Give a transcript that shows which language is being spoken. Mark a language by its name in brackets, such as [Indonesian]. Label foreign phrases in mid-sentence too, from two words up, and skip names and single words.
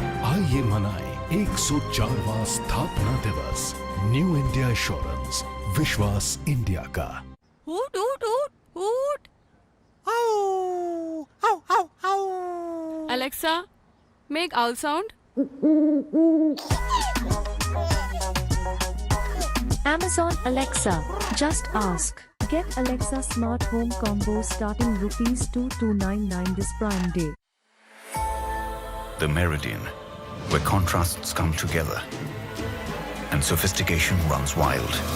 [Hindi] आइए मनाएं 104वां स्थापना दिवस। न्यू इंडिया एश्योरेंस, विश्वास इंडिया का। [English] Hoot, hoot, hoot, hoot. Ow! Ow, ow, ow! Alexa, make owl sound. Amazon Alexa, just ask. Get Alexa Smart Home Combo starting ₹2299 this Prime Day. The Meridian, where contrasts come together and sophistication runs wild.